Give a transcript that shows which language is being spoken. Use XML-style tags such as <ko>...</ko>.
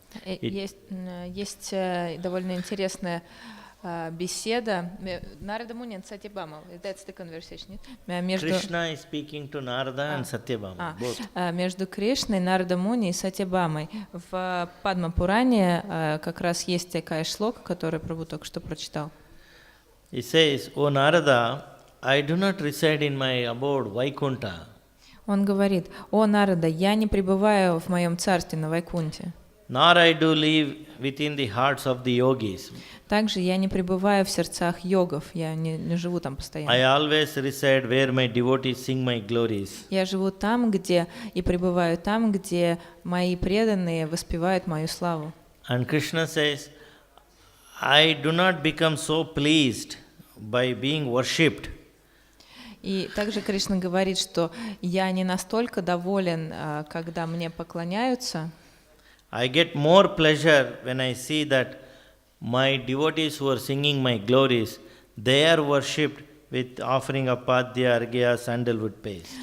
<ru>Есть довольно интересная беседа. Нарада Муни и Сатьябама.</ru> <en>That's the conversation. Krishna is speaking to Narada and Satyabhama. Both.</en> <ru>Между Кришной, Нарада Муни и Сатьябамой. В Падма Пуране как раз есть такая шлока, которую Прабху только что прочитал.</ru> <en>He says, O Narada, I do not reside in my abode Vaikunta.</en> <ru>Он говорит: «О Нарада, я не пребываю в моем царстве на Вайкунте.</ru> <en>Nor I do live within the hearts of the yogis.</en> <ru>Также я не пребываю в сердцах йогов, я не живу там постоянно.</ru> <en>I always reside where my devotees sing my glories.</en> <ru>Я живу там, где и пребываю там, где мои преданные воспевают мою славу».</ru> <en>And Krishna says, I do not become so pleased by being worshipped.</en> <ru>И также Кришна говорит, что я не настолько доволен, когда мне поклоняются.</ru> <en>I get more pleasure when I see that my devotees who are singing my glories, they are worshipped with offering of padya, argya, sandalwood paste.</en>